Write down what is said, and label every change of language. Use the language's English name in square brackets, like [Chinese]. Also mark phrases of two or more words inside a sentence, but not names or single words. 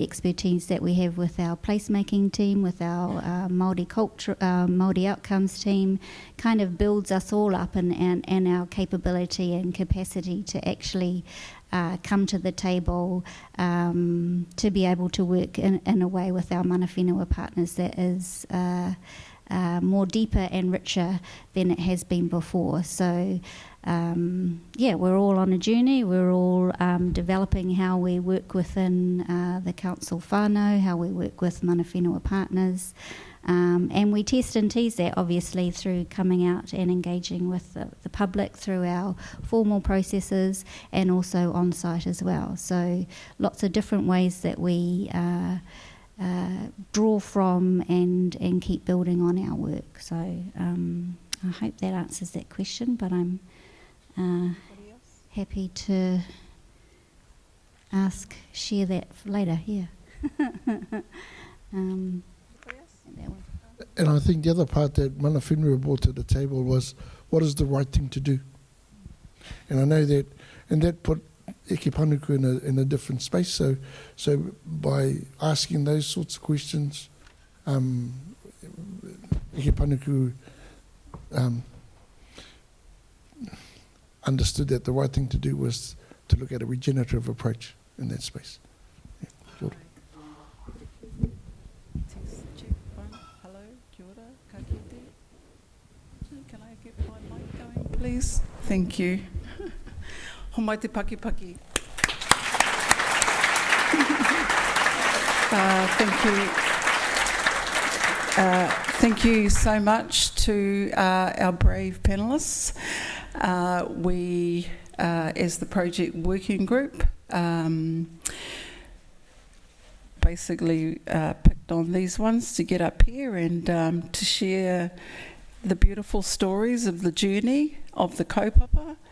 [English] expertise that we have with our placemaking team, with our Māori outcomes team, kind of builds us all up and our capability and capacity to actually come to the table to be able to work in a way with our [Māori] mana whenua [English] partners that is more deeper and richer than it has been before. So we're all on a journey. We're all developing how we work within the council whānau, how we work with [Māori] mana whenua [English] partners, and we test and tease that obviously through coming out and engaging with the public through our formal processes and also on site as well. So lots of different ways that we draw from and keep building on our work. So I hope that answers that question, but I'm happy to share that later. Yeah. And I think the other part that [Māori] mana whenua [English] brought to the table was, what is the right thing to do? And I know that, and that put Eki Panuku in a different space. So by asking those sorts of questions, Eki Panuku understood that the right thing to do was to look at a regenerative approach in that space. Yeah. [Māori] Kia ora. Hello, kia ora, ka kite. [English] Can I get my mic going, please? Thank you. [Māori] Homai te paki. [English] Thank you so much to our brave panellists. We, as the project working group, basically picked on these ones to get up here and to share the beautiful stories of the journey of the kaupapa.